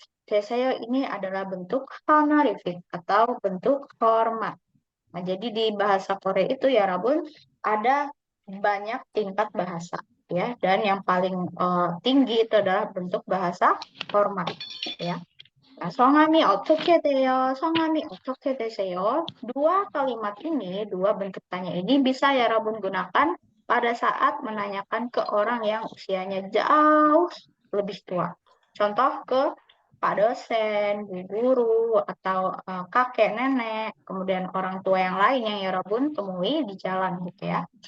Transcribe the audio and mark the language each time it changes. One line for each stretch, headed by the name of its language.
Indonesian: Deseyo ini adalah bentuk honorific atau bentuk hormat. Nah, jadi di bahasa Korea itu ya Rabun ada banyak tingkat bahasa ya, dan yang paling tinggi itu adalah bentuk bahasa hormat ya.
Korean: Nah, 성함이 어떻게 돼요? 성함이 어떻게 되세요?
Indonesian: Dua kalimat ini, dua bentuk tanya ini bisa ya Rabun gunakan pada saat menanyakan ke orang yang usianya jauh lebih tua. Contoh ke Pak dosen, Bu guru, atau kakek, nenek, kemudian orang tua yang lain yang ya Rabun temui di jalan gitu ya.